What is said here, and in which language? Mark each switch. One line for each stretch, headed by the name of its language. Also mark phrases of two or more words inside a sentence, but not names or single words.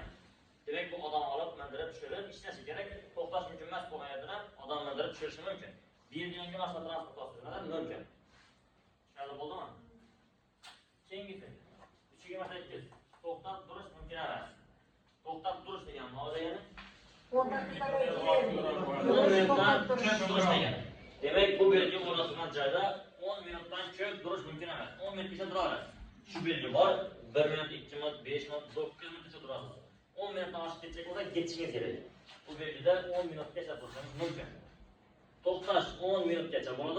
Uzbek: Demak, bu odam olib, mandirib tushirib, ishlashi kerak. To'xtash mumkin emas bo'lgan yerdan odam mandirib tushirishi mumkin. Belgilangan maqsad transportatsiyadan mumkin. Tushunarli bo'ldimi? Keyingisi 328. To'xtab turish mumkin emas. To'xtab turish degan nima degani?
Turkish: Ondan bir tane
Uzbek: Demek bu belge o'rnatilgan joyda 10 minutdan ko'p turish mumkin emas. 10 minutgacha tura olasiz. Shu belge bor. 1 minut, 2 minut, 5 minut, 9 minutgacha turasiz. 10 minutdan oshib ketsak bo'lsa, ketishingiz kerak. Bu belgida 10 minutgacha turishingiz mumkin. To'xtash 10 minutgacha bo'ladi.